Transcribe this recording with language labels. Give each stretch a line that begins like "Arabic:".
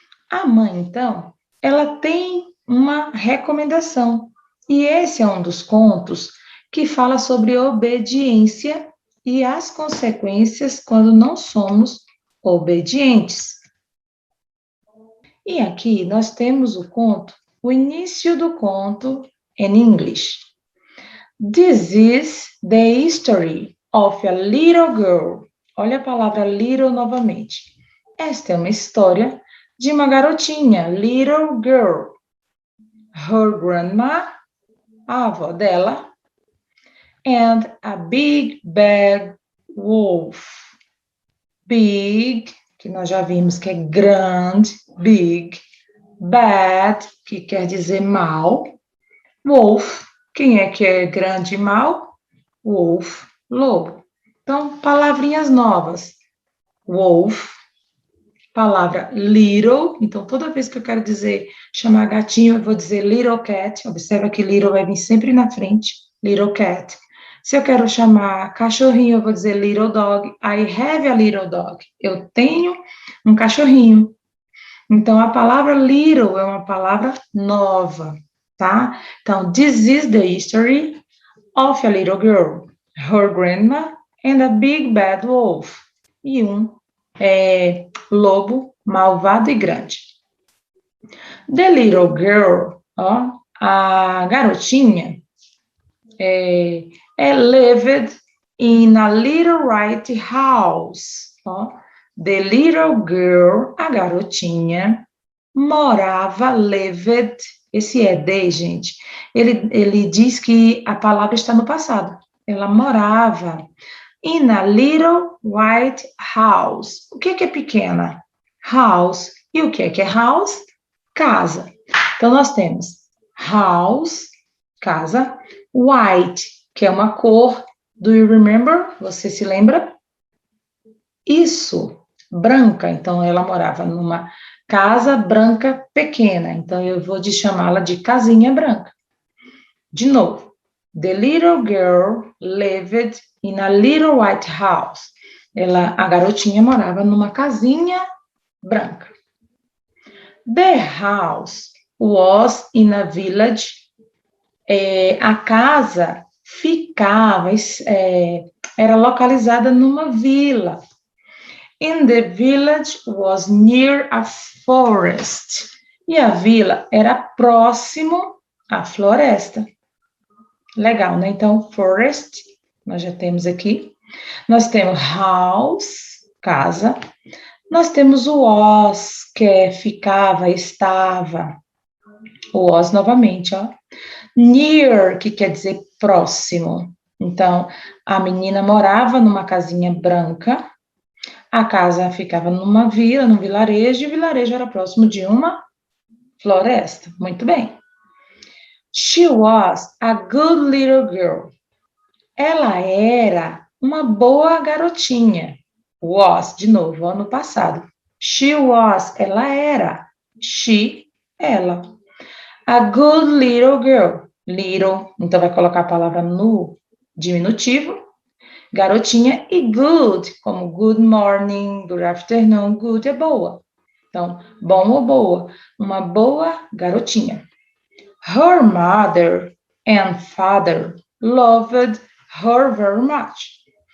Portuguese: A mãe, então, ela tem uma recomendação, e esse é um dos contos que fala sobre obediência e as consequências quando não somos obedientes. E aqui nós temos o início do conto em inglês.
English: This is the history of a little girl.
Portuguese: Olha a palavra little novamente. Esta é uma história de uma garotinha,
English: little girl. Her grandma,
Portuguese: a avó dela,
English: and a big bad wolf.
Portuguese: big, que nós já vimos que é grande, big, bad, que quer dizer mal, wolf, quem é que é grande e mal? Wolf, lobo. Então, palavrinhas novas. Wolf, palavra little, então toda vez que eu quero dizer, chamar gatinho, eu vou dizer
English: little cat,
Portuguese: observa que little vai vir sempre na frente, little cat. Se eu quero chamar cachorrinho, eu vou dizer
English: little dog, I have a little dog,
Portuguese: eu tenho um cachorrinho. Então, a palavra little é uma palavra nova, tá? Então,
English: this is the history of a little girl, her grandma and a big bad wolf.
Portuguese: E lobo malvado e grande.
English: The little girl, ó,
Portuguese: a garotinha,
English: lived in a little white house. Ó. The little girl,
Portuguese: a garotinha, morava, lived, esse de, gente, ele diz que a palavra está no passado. Ela morava
English: in a little white house.
Portuguese: O que é pequena? House. E o que é house? Casa. Então, nós temos house, casa, white, que é uma cor.
English: Do you remember?
Portuguese: Você se lembra? Isso, branca. Então, ela morava numa casa branca pequena. Então, eu vou chamá-la de casinha branca. De novo.
English: The little girl lived in a little white house.
Portuguese: A garotinha morava numa casinha branca.
English: The house was in a village.
Portuguese: A casa ficava, era localizada numa vila.
English: And the village was near a forest.
Portuguese: E a vila era próximo à floresta. Legal, né? Então, forest, nós já temos aqui. Nós temos house, casa. Nós temos o was, que é ficava, estava. O was novamente, ó. Near, que quer dizer próximo. Então, a menina morava numa casinha branca. A casa ficava numa vila, num vilarejo, e o vilarejo era próximo de uma floresta. Muito bem.
English: She was a good little girl.
Portuguese: Ela era uma boa garotinha. Was, de novo, ano passado.
English: She was,
Portuguese: ela era.
English: She,
Portuguese: ela.
English: A good little girl.
Portuguese: Little, então vai colocar a palavra no diminutivo. Garotinha e good, como
English: good morning, good afternoon,
Portuguese: good é boa. Então, bom ou boa. Uma boa garotinha.
English: Her mother and father loved her very much.